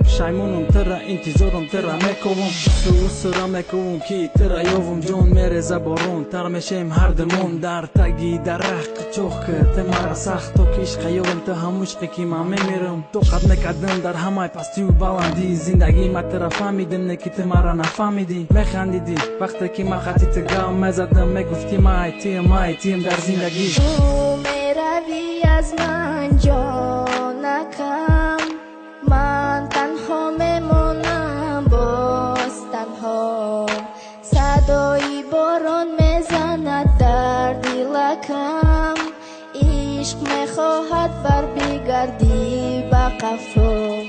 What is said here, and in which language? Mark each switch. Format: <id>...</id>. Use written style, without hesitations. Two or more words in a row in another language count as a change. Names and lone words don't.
<tg>пушаймонам тара интизорам тара мекувам сӯра мекувам ки тара ёвам ҷон мереза борон тар мешаем ҳардумон дар таги дарахт қичоқ кирд ты мара сахт то ки ишқа ёвам ту ҳамун ишқе ки ман мемерам тоқат мекардам дар ҳамаи пастию баландии зиндагӣ ма тара фаҳмидам не ки ту мара нафаҳмидӣ механдидӣ вақте ки ман хати ту гам мезадам мегуфтӣ маитим дар зиндагӣ</tg> <fa>Tu میروی از من جانکم من تنها میمانم باز تنها صدای باران میزند در دلکم عشق میخواهد بر بگردی به قفا</fa>